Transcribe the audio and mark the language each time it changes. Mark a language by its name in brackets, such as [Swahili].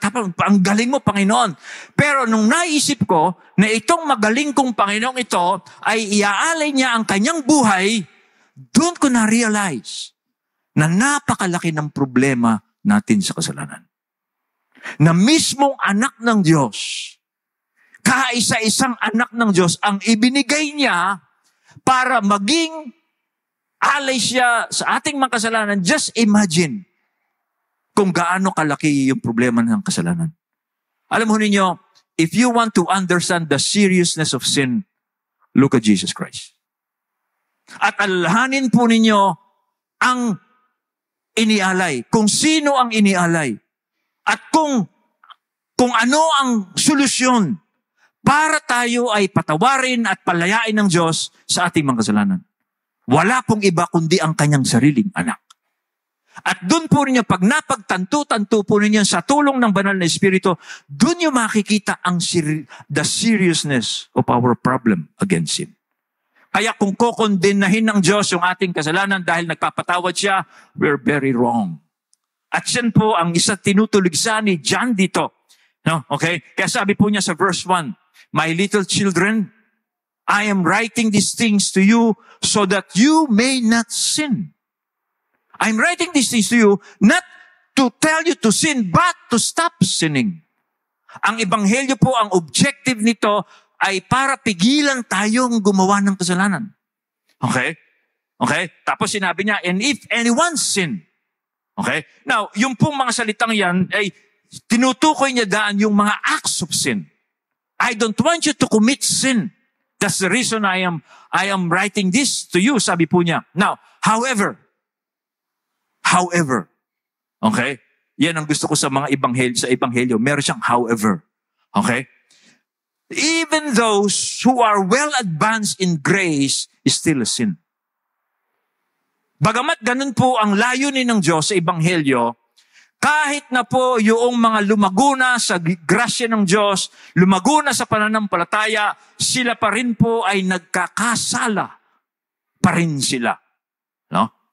[Filipino] Tapos, ang galing mo, Panginoon. Pero nung naisip ko na itong magaling kong Panginoon ito ay iaalay niya ang kanyang buhay, doon ko na-realize na napakalaki ng problema natin sa kasalanan. Na mismong anak ng Diyos, kaisa-isang anak ng Diyos, ang ibinigay niya para maging alay siya sa ating mga kasalanan. [English] Just imagine [Filipino] kung gaano kalaki yung problema ng kasalanan. Alam mo ninyo, [English] if you want to understand the seriousness of sin, look at Jesus Christ. [Filipino] At alhanin po ninyo ang inialay, kung sino ang inialay, at kung ano ang solusyon para tayo ay patawarin at palayain ng Diyos sa ating mga kasalanan. Wala pong iba kundi ang kanyang sariling anak. At doon po ninyo, pag napagtanto-tanto po ninyo sa tulong ng banal na Espiritu, doon nyo makikita [English] the seriousness of our problem against sin. [Filipino] Kaya kung kokondenahin ng Diyos yung ating kasalanan dahil nagpapatawad siya, [English] we're very wrong. [Filipino] At yan po ang isa tinutuligsa ni John dito. [English] No? Okay? [Filipino] Kaya sabi po niya [English] sa verse 1, "My little children, I am writing these things to you so that you may not sin." I'm writing these things to you not to tell you to sin, but to stop sinning. [Filipino] Ang ebanghelyo po, ang objective nito ay para pigilan tayong gumawa ng kasalanan. [English] Okay? Okay? [Filipino] Tapos sinabi niya, [English] "And if anyone sin." Okay? [Filipino] Now, yung pong mga salitang yan ay tinutukoy niya daan yung mga acts of sin. [English] I don't want you to commit sin. That's the reason I am writing this to you, [Filipino] sabi po niya. [English] Now, however, okay? [Filipino] Yan ang gusto ko sa mga ebanghelyo. Meron siyang however. Okay? [English] Even those who are well advanced in grace is still a sin. [Filipino] Bagamat ganun po ang layunin ng Diyos sa ebanghelyo, kahit na po yung mga lumaguna sa grasya ng Diyos, lumaguna sa pananampalataya, sila pa rin po ay nagkakasala pa rin sila. No?